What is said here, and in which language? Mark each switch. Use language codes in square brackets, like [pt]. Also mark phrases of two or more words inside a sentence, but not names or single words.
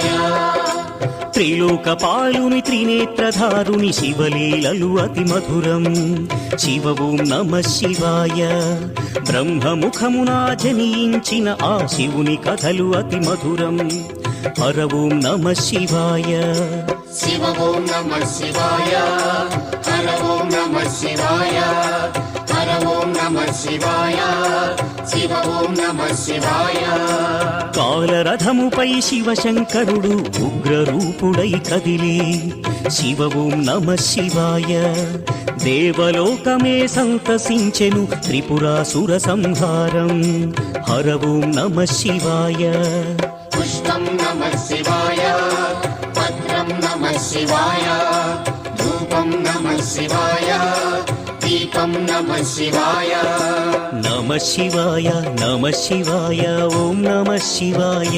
[te] త్రిలోకపాలుని త్రినేత్రధారుని శివలీలలు అతి మధురం. [sa] శివ ఓం నమః శివాయ. [te] బ్రహ్మముఖమున జనించిన ఆ శివుని కథలు అతి మధురం. [sa] హర ఓం నమః శివాయ. शिव ओम नमः शिवाय हर ओम नमः शिवाय हर ओम नमः शिवाय शिव ओम नमः शिवाय [te] కాలరథముపై శివశంకరుడు ఉగ్రరూపుడై కదిలి [sa] శివ ఓం నమః శివాయ. [te] దేవలోకమే సంతసించెను త్రిపురాసుర సంహారం. [sa] హర ఓం నమః శివాయ. पुष्पं नमः शिवाय पत्रं नमः शिवाय धूपं नमः शिवाय दीपं नमः शिवाय नमः शिवाय नमः शिवाय ओम नमः शिवाय.